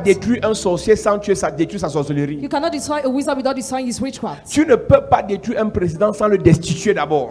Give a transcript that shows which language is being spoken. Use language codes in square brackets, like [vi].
[fr] détruire un sorcier sans détruire sa sorcellerie. [en] You cannot destroy a wizard without destroying his witchcraft. [fr] Tu ne peux pas détruire un président sans le destituer d'abord.